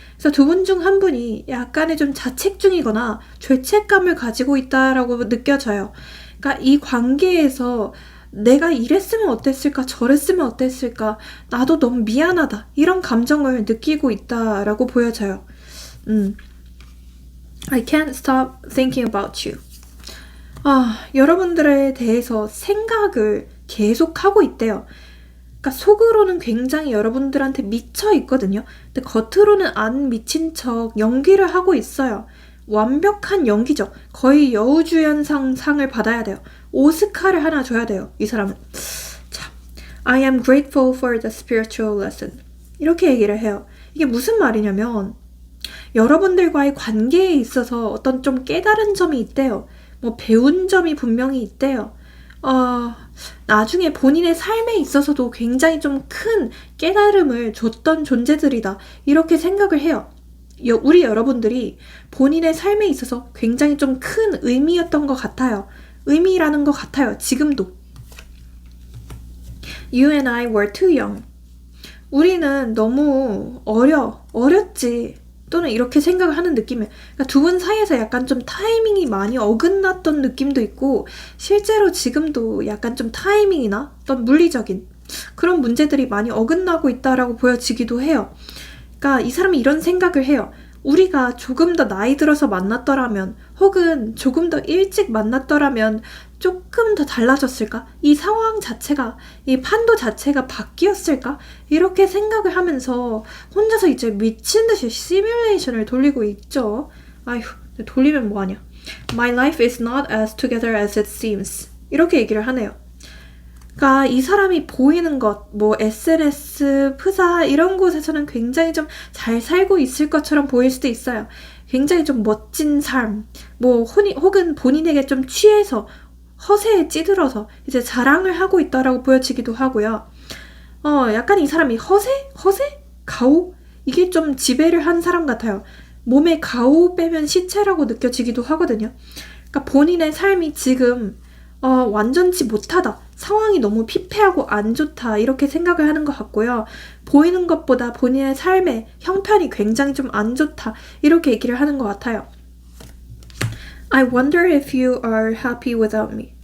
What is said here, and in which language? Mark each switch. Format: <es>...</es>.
<ko>그래서 두 분 중 한 분이 약간의 좀 자책 중이거나 죄책감을 가지고 있다라고 느껴져요. 그러니까 이 관계에서 내가 이랬으면 어땠을까, 저랬으면 어땠을까, 나도 너무 미안하다, 이런 감정을 느끼고 있다라고 보여져요.</ko> <en>I can't stop thinking about you.</en> <ko>여러분들에 대해서 생각을 계속 하고 있대요. 그러니까 속으로는 굉장히 여러분들한테 미쳐 있거든요. 근데 겉으로는 안 미친 척 연기를 하고 있어요. 완벽한 연기죠. 거의 여우주연상 상을 받아야 돼요. 오스카를 하나 줘야 돼요. 이 사람은. 자,</ko> <en>I am grateful for the spiritual lesson.</en> <ko>이렇게 얘기를 해요. 이게 무슨 말이냐면 여러분들과의 관계에 있어서 어떤 좀 깨달은 점이 있대요. 뭐 배운 점이 분명히 있대요. 나중에 본인의 삶에 있어서도 굉장히 좀 큰 깨달음을 줬던 존재들이다. 이렇게 생각을 해요. 우리 여러분들이 본인의 삶에 있어서 굉장히 좀 큰 의미였던 것 같아요. 의미라는 것 같아요. 지금도.</ko> <en>You and I were too young.</en> <ko>우리는 너무 어렸지. 또는 이렇게 생각을 하는 느낌이에요. 그러니까 두 분 사이에서 약간 좀 타이밍이 많이 어긋났던 느낌도 있고 실제로 지금도 약간 좀 타이밍이나 어떤 물리적인 그런 문제들이 많이 어긋나고 있다라고 보여지기도 해요. 그러니까 이 사람이 이런 생각을 해요. 우리가 조금 더 나이 들어서 만났더라면 혹은 조금 더 일찍 만났더라면 조금 더 달라졌을까? 이 상황 자체가, 이 판도 자체가 바뀌었을까? 이렇게 생각을 하면서 혼자서 이제 미친 듯이 시뮬레이션을 돌리고 있죠. 아휴, 돌리면 뭐하냐.</ko> <en>My life is not as together as it seems.</en> <ko>이렇게 얘기를 하네요. 그러니까 이 사람이 보이는 것, 뭐 SNS, 프사 이런 곳에서는 굉장히 좀 잘 살고 있을 것처럼 보일 수도 있어요. 굉장히 좀 멋진 삶, 뭐 혹은 본인에게 좀 취해서 허세에 찌들어서 이제 자랑을 하고 있다라고 보여지기도 하고요. 약간 이 사람이 허세? 가오? 이게 좀 지배를 한 사람 같아요. 몸에 가오 빼면 시체라고 느껴지기도 하거든요. 그러니까 본인의 삶이 지금 완전치 못하다. 상황이 너무 피폐하고 안 좋다. 이렇게 생각을 하는 것 같고요. 보이는 것보다 본인의 삶의 형편이 굉장히 좀 안 좋다. 이렇게 얘기를 하는 것 같아요.</ko> <en>I wonder if you are happy without me.</en>